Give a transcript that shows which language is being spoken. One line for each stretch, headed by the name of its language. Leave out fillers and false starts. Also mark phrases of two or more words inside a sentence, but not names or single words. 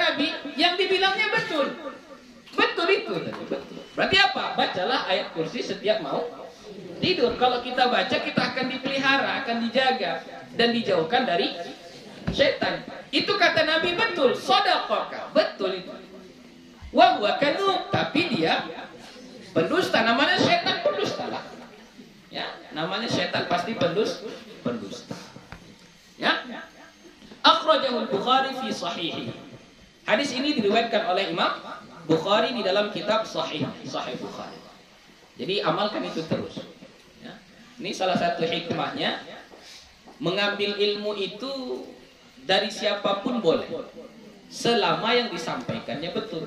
Indonesian: Yang dibilang bilangnya betul. Betul itu. Betul. Berarti apa? Bacalah ayat kursi setiap mau tidur. Kalau kita baca, kita akan dipelihara, akan dijaga dan dijauhkan dari setan. Itu kata Nabi betul. Shadaqaka. Betul itu.
Arabic: وهو كذوب,
Indonesian: tapi dia pendusta. Namanya setan pendusta lah. Ya, namanya setan pasti pendusta. Ya.
Arabic: أخرجه البخاري في صحيحه.
Indonesian: Hadis ini diriwayatkan oleh Imam Bukhari di dalam kitab Sahih Bukhari. Jadi amalkan itu terus. Ya. Ini salah satu hikmahnya, mengambil ilmu itu dari siapapun boleh, selama yang disampaikannya betul.